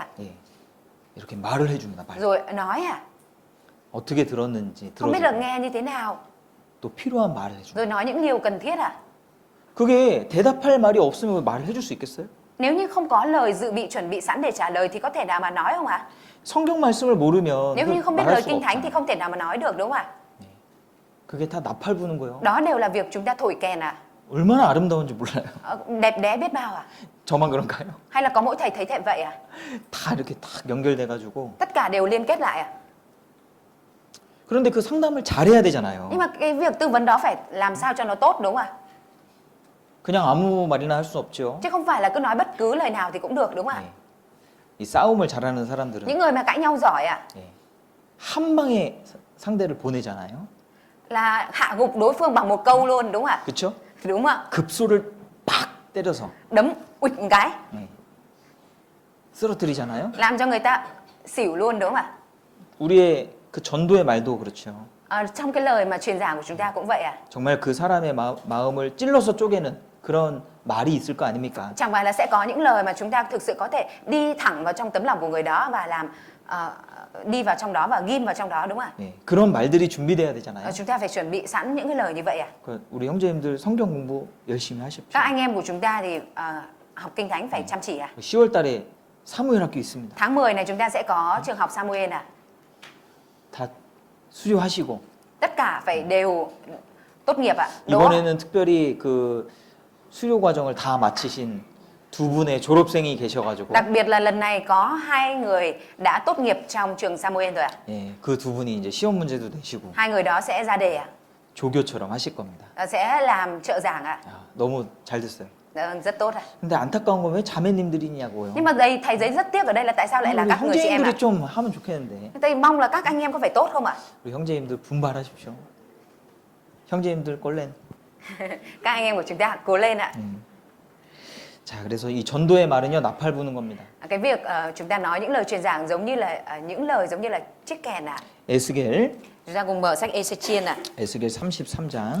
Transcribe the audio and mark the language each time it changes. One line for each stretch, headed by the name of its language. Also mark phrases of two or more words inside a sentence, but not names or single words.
Korean: 예, 이렇게 말을 해줍니다. 말.
Vietnamese: Rồi nói ạ,
Korean: 어떻게 들었는지
Vietnamese: không biết được
Korean: 들어주고
Vietnamese: nghe như thế nào,
Korean: 또 필요한 말을 해줍니다.
Vietnamese: rồi nói những điều cần thiết ạ.
Korean: 그게 대답할 말이 없으면 말을 해줄 수 있겠어요?
Vietnamese: Nếu như không có lời dự bị chuẩn bị sẵn để trả lời thì có thể nào mà nói không ạ?
Korean: 성경 말씀을 모르면
Vietnamese: Nếu như không biết
Korean: 말할
Vietnamese: lời
Korean: 수가
Vietnamese: kinh thánh thì
Korean: 없잖아요.
Vietnamese: không thể nào mà nói được đúng không ạ?
Korean: 그게 다 나팔 부는 거예요.
Vietnamese: Đó đều là việc chúng ta thổi kèn ạ.
Korean: 얼마나 아름다운지 몰라요.
Vietnamese: Đẹp đẽ biết bao ạ.
Korean: 저만 그런가요?
Vietnamese: Hay là có mỗi thầy thấy thế vậy ạ?
Korean: 다 이렇게 딱 연결돼가지고.
Vietnamese: Tất cả đều liên kết lại ạ.
Korean: 그런데 그 상담을 잘해야 되잖아요.
Vietnamese: Nhưng mà cái việc tư vấn đó phải làm sao cho nó tốt đúng không ạ?
Korean: 그냥 아무 말이나 할 수 없죠.
Vietnamese: Chứ không phải là cứ nói bất cứ lời nào thì cũng được đúng không ạ?
Korean: 예. 이 싸움을 잘하는 사람들은
Vietnamese: Những người mà cãi nhau giỏi ạ
Korean: 예. 한 방에 상대를 보내잖아요.
Vietnamese: là hạ gục đối phương bằng một câu luôn đúng không ạ?
Korean: 그렇죠?
Vietnamese: Đúng không ạ?
Korean: 급소를 팍 때려서
Vietnamese: đấm ụt một cái
Korean: 예. 쓰러뜨리잖아요.
Vietnamese: làm cho người ta xỉu luôn đúng không ạ?
Korean: 우리의 그 전도의 말도 그렇죠.
Vietnamese: Trong cái lời mà truyền giảng của chúng ta cũng vậy à?
Korean: 정말 그 사람의 마음을 찔러서 쪼개는 그런 말이 있을 거 아닙니까?
Vietnamese: Chẳng phải là sẽ có những lời mà chúng ta thực sự có thể đi thẳng vào trong tấm lòng của người đó và làm đi vào trong đó và ghim vào trong đó đúng không ạ?
Korean: 예, 그런 말들이 준비돼야 되잖아요.
Vietnamese: Chúng ta phải chuẩn bị sẵn những cái lời như vậy à?
Korean: 그 우리 형제님들 성경 공부 열심히 하십시오.
Vietnamese: Các anh em của chúng ta thì học kinh thánh phải chăm chỉ à?
Korean: 10월 달에 사무엘 학교 있습니다.
Vietnamese: Tháng 10 này chúng ta sẽ có trường học Samuel à?
Korean: 다 수료하시고
Vietnamese: Tất cả phải đều tốt nghiệp ạ. Đỗ.
Korean: 이번에는 특별히 그 수료 과정을 다 마치신 두 분의 졸업생이 계셔가지고
Vietnamese: Đặc biệt là lần này có 2 người đã tốt nghiệp trong trường Samuel rồi ạ.
Korean: 예, 그 두 분이 이제 시험 문제도 내시고
Vietnamese: 2 người đó sẽ ra đề ạ.
Korean: 조교처럼 하실 겁니다.
Vietnamese: Sẽ làm trợ giảng ạ.
Korean: 야, 너무 잘 됐어요.
Vietnamese: Rất tốt ạ.
Korean: 근데 안타까운 건 왜 자매님들이냐고요.
Vietnamese: Nhưng mà đây thầy giấy rất tiếc ở đây là tại sao lại là
Korean: 우리
Vietnamese: các người chị em ạ?
Korean: 형제님들이 좀 하면 좋겠는데.
Vietnamese: Thầy mong là các anh em có phải tốt không ạ?
Korean: 우리 형제님들 분발하십시오. 형제님들 꼴렌.
Vietnamese: Các anh em của chúng ta cố lên ạ.
Korean: 자, 그래서 이 전도의 말은요 나팔 부는 겁니다.
Vietnamese: Cái việc chúng ta nói những lời truyền giảng giống như là những lời giống như là chiếc kèn ạ.
Korean: 에스겔
Vietnamese: Chúng ta cùng mở sách Ê-xê-chiên ạ.
Korean: 에스겔 33장